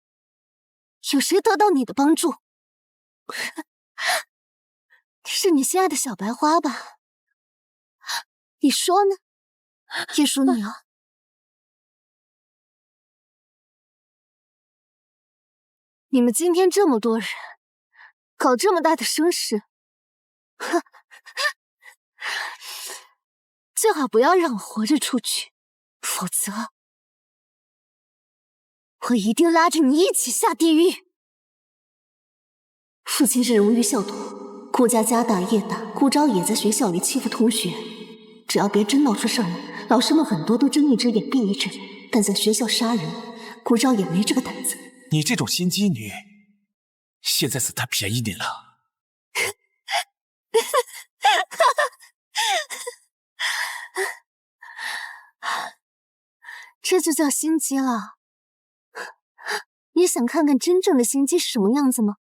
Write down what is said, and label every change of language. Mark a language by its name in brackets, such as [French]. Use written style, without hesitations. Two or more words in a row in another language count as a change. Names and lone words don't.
[Chinese] 有誰得到你的幫助？是你心愛的小白花吧？你說呢？也屬你啊。你們今天這麼多人，搞這麼大的聲勢，最好不要讓我活着出去，否則我一定拉着你一起下地獄。父親是榮譽校董，顧家家大業大，顧昭也在學校裡欺負同學，只要別真鬧出事兒，老師們很多都睜一隻眼閉一隻眼，但在學校殺人，顧昭也沒這個膽子。你這種心機女，現在死太便宜你了。這就叫心機了。你想看看真正的心機是什麼樣子嗎？